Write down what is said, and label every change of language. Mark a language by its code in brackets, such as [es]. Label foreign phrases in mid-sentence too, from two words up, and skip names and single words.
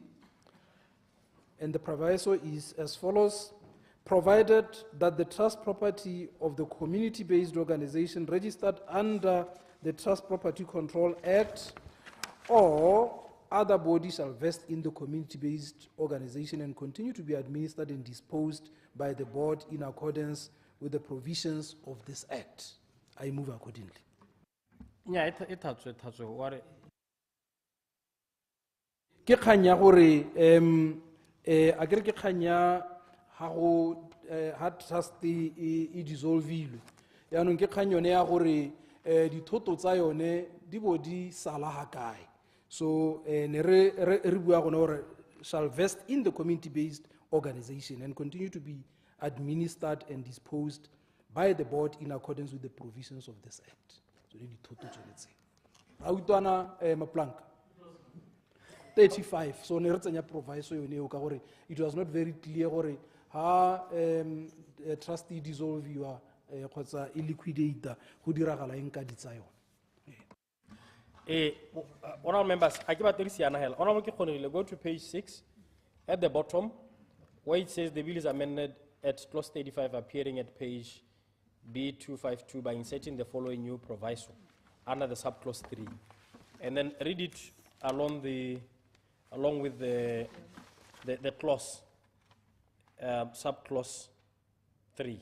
[en] And the proviso is as follows: provided that the trust property of the community-based organization registered under the Trust Property Control Act or other body shall vest in the community-based organization and continue to be administered and disposed by the board in accordance with the provisions of this act. I move accordingly. Yeah, it's what [tn] Ke kganya gore a kere ke kganya ha go ha trust e dissolve-ilwe yaanong ke kgang yone ya gore dithoto tsa yone di bo di sala ha kae. [en] So [tn] ne re bua gone gore [en] shall vest in the community-based organization and continue to be administered and disposed by the board in accordance with the provisions of this act. [tn] So dithoto tsone tse a utwana Maplanka 35. So ne re tsenya proviso yone o ka gore [en] it was not very clear [tn] gore ha trustee dissolve your kgotsa e liquidate go diragala eng ka ditsa yone. [en] Honorable members, I give a Honorable Kikhonile, go to page 6 at the bottom where it says the bill is amended at clause 35, appearing at page B252 by inserting the following new proviso under the subclause 3, and then read it along with the clause subclause 3.